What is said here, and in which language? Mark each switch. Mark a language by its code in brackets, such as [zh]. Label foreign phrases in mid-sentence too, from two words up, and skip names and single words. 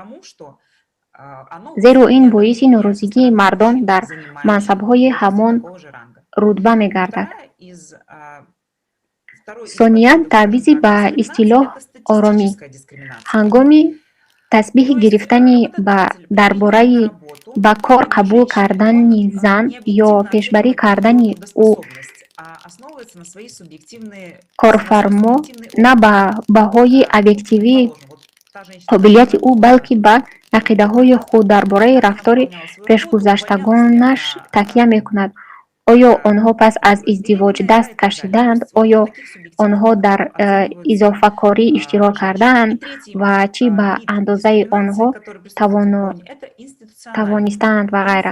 [tg] зеро ин боиси норозигии мардон дар мансабҳои ҳамон рутба мегардад. сониян табъизи ба истилоҳ оромӣ. ҳангоми тасбиҳ гирифтани дар бораи ба кор қабул кардани зан ё пешбарӣ кардани ӯ [ru] основывается на свои субъективные, [tg] корфармо на ба баҳои объективии қобилияти ӯ, балки ба ақидаҳои худ дар бораи рафтори пешгузаштагонаш такя мекунад. Оё онҳо пас аз издивоҷ даст кашидаанд? Оё онҳо дар изофакорӣ иштирок кардаанд ва чӣ ба андозаи онҳо тавонистаанд ва ғайра.